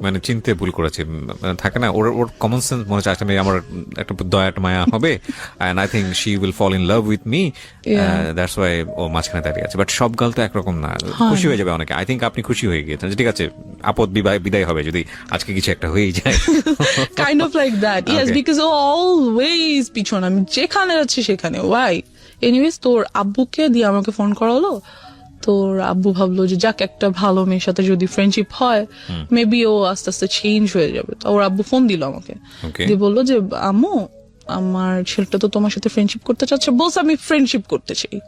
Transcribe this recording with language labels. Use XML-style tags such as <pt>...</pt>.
<bn>মানে চিনতে ভুল করেছে, থাকে না, ওর কমন সেন্স মনে হচ্ছে আসলে আমার একটা দয়া মায়া হবে,</bn> <en>and I think she will fall in love with me, that's why</en> <bn>ও মাঝখানে দাঁড়িয়ে আছে। বাট সব গাল তো একরকম না, খুশি হয়ে যাবে অনেকে। আই থিঙ্ক আপনি খুশি হয়ে গিয়েছেন, ঠিক আছে, আপদ বিদায় হবে যদি আজকে কিছু একটা হয়েই যায়।</bn> <en>Kind of like that, yes, because ও always</en> <bn>পিছনে, আমি যেখানে যাচ্ছি সেখানে।</bn> <en>Why?</en> <bn>এনিওয়েজ, তোর আব্বুকে দিয়ে আমাকে ফোন করালো। তোর আব্বু ভাবলো যে যাক, একটা ভালো মেয়ের সাথে যদি ফ্রেন্ডশিপ হয়, মেবি ও আস্তে আস্তে চেঞ্জ হয়ে যাবে। তো ওর আব্বু ফোন দিল আমাকে, দিয়ে বললো যে আম্মু, আমার ছেলেটা তো তোমার সাথে ফ্রেন্ডশিপ করতে চাচ্ছে, বলছে আমি ফ্রেন্ডশিপ করতে চাই।</bn>